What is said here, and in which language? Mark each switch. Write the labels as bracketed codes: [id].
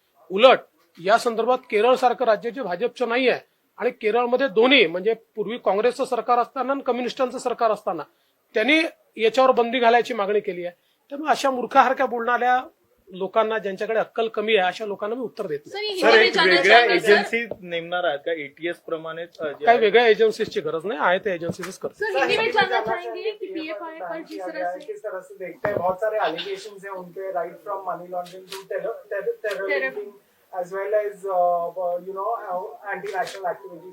[mr] उलट या संदर्भात केरळ सारखं राज्य जे भाजपचं नाही आहे आणि केरळमध्ये दोन्ही म्हणजे पूर्वी काँग्रेसचं सरकार असताना आणि कम्युनिस्टांचं सरकार असताना त्यांनी याच्यावर बंदी घालायची मागणी केली आहे. त्यामुळे अशा मूर्खासारख्या बोलणाऱ्या लोकांना, ज्यांच्याकडे अक्कल कमी आहे, अशा लोकांना मी उत्तर देत नाही. सर, एक वेगळ्या एजन्सी नेमणार आहेत का एटीएस प्रमाणेच काही वेगळ्या एजन्सीजची गरज नाही आहे, त्या एजन्सीच करतात. [hi] सर, हिंदी में जानना चाहेंगे कि पीएफआई पर किस तरह से देखते हैं? बहुत सारे एलिगेशंस हैं उनपे, [en] Right from money laundering to terrorism as well as anti-national activity.